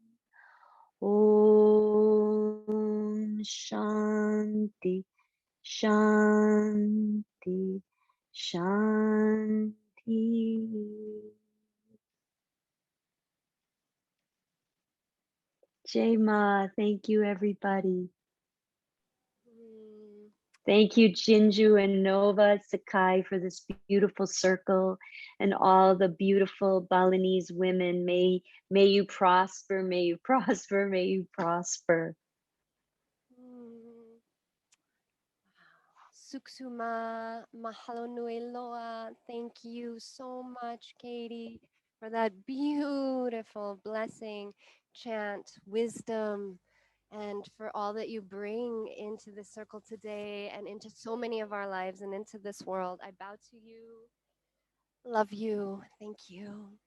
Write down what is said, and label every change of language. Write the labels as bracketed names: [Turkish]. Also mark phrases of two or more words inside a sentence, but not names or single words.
[Sanskrit] Om Shanti, Shanti, Shanti. [Hindi] Jai Ma, [English] thank you, everybody. Mm. Thank you, Jinju and Nova Sakai, for this beautiful circle and all the beautiful Balinese women. May you prosper, may you prosper, may you prosper. [Hawaiian] Mm. Suksuma mahalo nui loa. [English] Thank you so much, Katie, for that beautiful blessing, chant, wisdom, and for all that you bring into the circle today and into so many of our lives and into this world. I bow to you. Love you. Thank you.